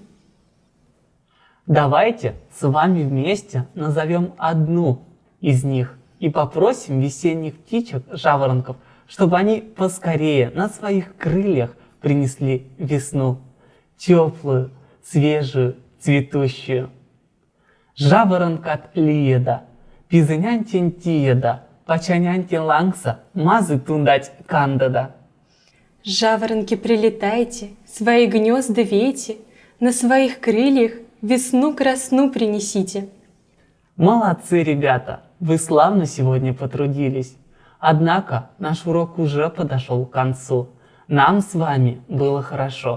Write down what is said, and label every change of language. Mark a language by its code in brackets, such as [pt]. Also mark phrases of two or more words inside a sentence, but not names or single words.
[ru] Давайте с вами вместе назовем одну из них и попросим весенних птичек, жаворонков, чтобы они поскорее на своих крыльях принесли весну, теплую, свежую, цветущую. [mdf] Жаворонкат лиеда, пизынянтин тиеда, пачанянтин лангса, мазы тундать кандада. [ru] Жаворонки, прилетайте, свои гнезда вейте, на своих крыльях весну красну принесите. Молодцы, ребята, вы славно сегодня потрудились. Однако наш урок уже подошел к концу. Нам с вами было хорошо.